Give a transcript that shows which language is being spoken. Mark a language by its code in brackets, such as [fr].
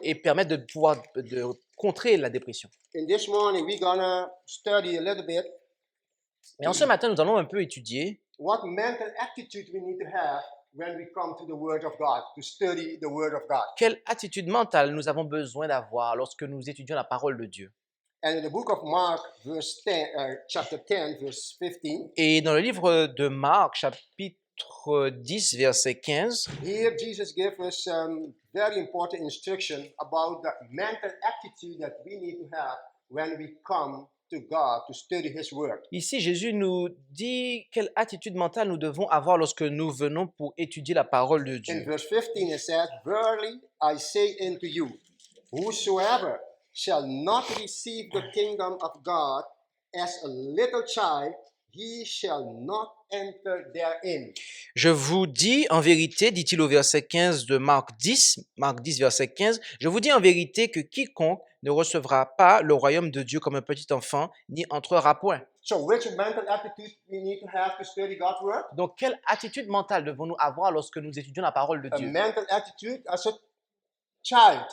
[fr] et permet de pouvoir de contrer la dépression. [en] we're gonna study a little bit [fr] Et en ce matin, nous allons un peu étudier [en] what mental attitude we need to have when we come to the Word of God, to study the Word of God. [fr] quelle attitude mentale nous avons besoin d'avoir lorsque nous étudions la parole de Dieu. [en] And in the book of Mark, chapter 10, verse 15, [fr] Et dans le livre de Marc, chapitre 10, verset 15, [en] here Jesus gives us some very important instruction about the mental attitude that we need to have when we come to God to study His Word. [fr] ici Jésus nous dit quelle attitude mentale nous devons avoir lorsque nous venons pour étudier la parole de [en] In [fr] Dieu. [en] verse 15 it says, Verily I say unto you, whosoever shall not receive the kingdom of God as a little child, he shall not enter therein. [fr] Je vous dis en vérité, dit-il au verset 15 de Marc 10, verset 15, je vous dis en vérité que quiconque ne recevra pas le royaume de Dieu comme un petit enfant, n'y entrera point. [en] So which mental attitude we need to have to study God's Word? [fr] Donc, quelle attitude mentale devons-nous avoir lorsque nous étudions la parole de [en] A [fr] Dieu? [en] mental attitude as a child.